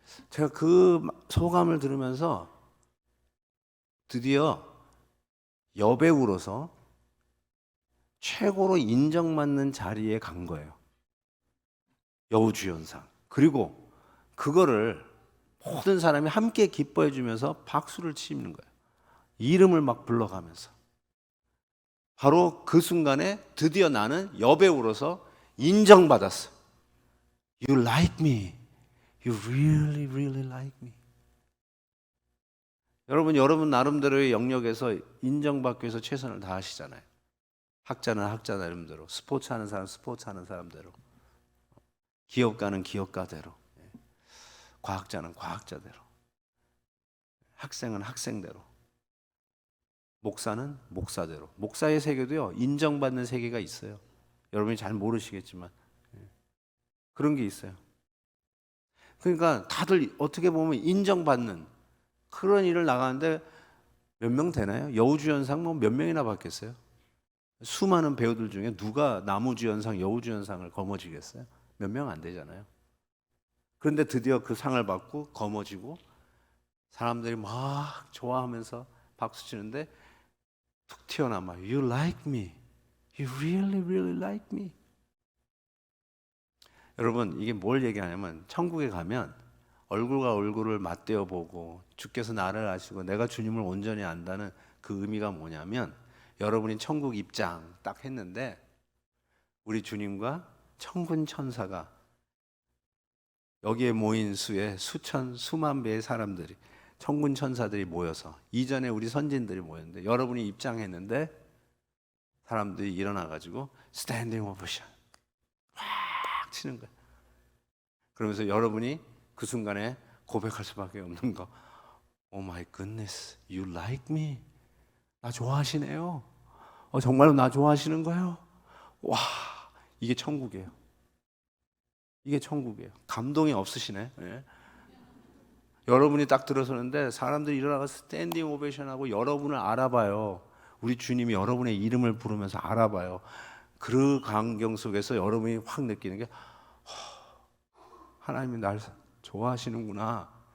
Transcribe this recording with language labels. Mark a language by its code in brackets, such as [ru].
[ko] 제가 그 소감을 들으면서 드디어 여배우로서 최고로 인정받는 자리에 간 거예요. 여우주연상. 그리고 그거를 모든 사람이 함께 기뻐해 주면서 박수를 치는 거예요. 이름을 막 불러가면서. 바로 그 순간에 드디어 나는 여배우로서 인정받았어. [en] You like me. You really, really like me. [ko] 여러분 나름대로의 영역에서 인정받기 위해서 최선을 다하시잖아요. 학자는 학자 나름대로, 스포츠 하는 사람 스포츠 하는 사람대로, 기업가는 기업가대로, 과학자는 과학자대로, 학생은 학생대로, 목사는 목사대로. 목사의 세계도요, 인정받는 세계가 있어요. 여러분이 잘 모르시겠지만 그런 게 있어요. 그러니까 다들 어떻게 보면 인정받는 그런 일을 나가는데 몇 명 되나요? 여우주연상 뭐 몇 명이나 받겠어요? 수많은 배우들 중에 누가 남우주연상, 여우주연상을 거머쥐겠어요? 몇 명 안 되잖아요. 그런데 드디어 그 상을 받고 거머쥐고 사람들이 막 좋아하면서 박수 치는데 툭 튀어나와. [en] You like me. You really, really like me. [ko] 여러분 이게 뭘 얘기하냐면 천국에 가면 얼굴과 얼굴을 맞대어 보고 주께서 나를 아시고 내가 주님을 온전히 안다는 그 의미가 뭐냐면 여러분이 천국 입장 딱 했는데 우리 주님과 천군 천사가 여기에 모인 수의 수천 수만 배의 사람들이 천군 천사들이 모여서 이전에 우리 선진들이 모였는데 여러분이 입장했는데 사람들이 일어나 가지고 스탠딩 오베이션 확 치는 거예요. 그러면서 여러분이 그 순간에 고백할 수밖에 없는 거. [en] Oh my goodness, you like me? [ko] 나 좋아하시네요. 정말로 나 좋아하시는 거예요? 와, 이게 천국이에요. 이게 천국이에요. 감동이 없으시네. 예. 여러분이 딱 들어서는데 사람들이 일어나서 스탠딩 오베이션하고 여러분을 알아봐요. 우리 주님이 여러분의 이름을 부르면서 알아봐요. 그 광경 속에서 여러분이 확 느끼는 게 하나님이 날 좋아하시는구나.